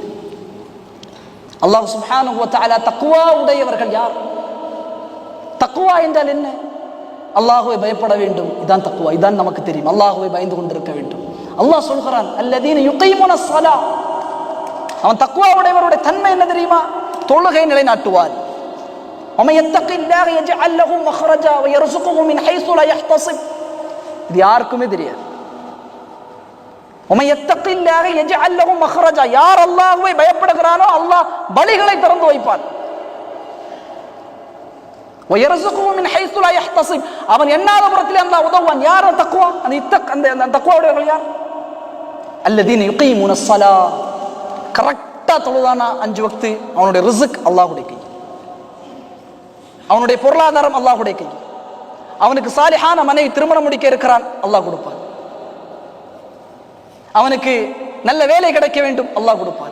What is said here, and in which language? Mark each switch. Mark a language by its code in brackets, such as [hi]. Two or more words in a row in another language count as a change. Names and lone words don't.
[ta] அல்லாஹ் [ar] سبحانه و تعالى [ta] தக்வா உடையவர்கள் யார்? தக்வா என்றால் என்ன? அல்லாஹ்வை பயப்பட வேண்டும், இதான் தக்வா. இதான் நமக்கு தெரியும், அல்லாஹ்வை பயந்து கொண்டிருக்க வேண்டும். அல்லாஹ் சொல்கிறான், [ar] الذين يقيمون الصلاة. [ta] அவன் தக்வா உடையவருடைய தன்மை என்ன தெரியுமா? தொழுகை நிலைநாட்டுவார். [ar] ومن يتق الله يجعل له مخرجا ويرزقه من حيث لا يحتسب. [ta] இது யாருக்குமே தெரியாது. [ar] ومن يتق الله يجعل له مخرجا. [ta] யார் அல்லாஹ்வை பயப்படுகிறானோ அல்லாஹ் வழிகளை திறந்து வைப்பான். [ar] ويرزقه من حيث لا يحتسب. [ta] அவன் எண்ணாத புறத்திலே அல்லாஹ் உதவுவான். யார் தக்வா? அந்த தக்வா உடையவர்கள் யார்? [ar] الذين يقيمون الصلاة. [ta] கரெக்டா தொழுதானா 5 வக்து, அவனுடைய ரிஸ்க் அல்லாஹ்வுடைய கை, அவனுடைய பொருளாதாரம் அல்லாஹ்வுடைய கை, அவனுக்கு சாலிஹான மனைவி திருமணம் முடிக்க இருக்கிறான், அல்லாஹ் கொடுப்பான். அவனுக்கு நல்ல வேலை கிடைக்க வேண்டும், அல்லாஹ் கொடுப்பான்.